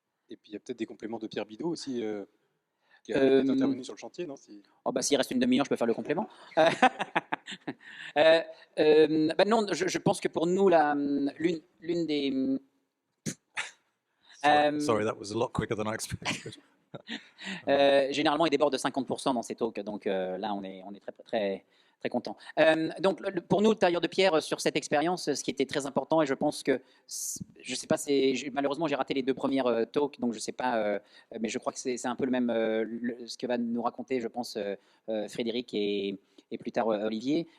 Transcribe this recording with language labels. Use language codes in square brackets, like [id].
[fr] Et puis il y a peut-être des compléments de Pierre Bidot aussi, qui est peut-être intervenu sur le chantier, non? Oh bah, s'il reste une demi-heure, je peux faire le complément. Non, je pense que pour nous, l'une des... [en] Sorry, that was a lot quicker than I expected. [fr] Généralement, il déborde de 50% dans ces talks, donc là, on est très content. Donc, pour nous, tailleur de pierre, sur cette expérience, ce qui était très important, et je pense que, je sais pas, malheureusement, j'ai raté les 2 premières talks, donc je sais pas, mais je crois que c'est un peu le même, ce que va nous raconter, je pense, Frédéric et plus tard Olivier.